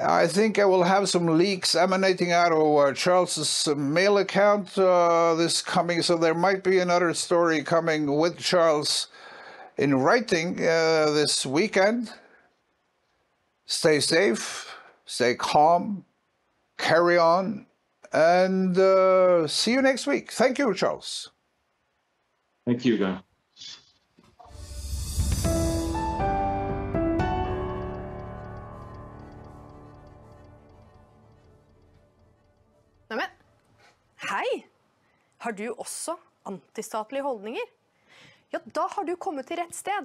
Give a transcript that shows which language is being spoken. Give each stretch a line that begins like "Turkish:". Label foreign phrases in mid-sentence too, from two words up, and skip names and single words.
English: I think I will have some leaks emanating out of Charles's mail account this coming, so there might be another story coming with Charles in writing this weekend. Stay safe, stay calm, carry on, and see you next week. Thank you, Charles. Thank you, Geir.
Norwegian: Neimen, hei! Har du også antistatlige holdninger? Ja, da har du kommet til rett sted.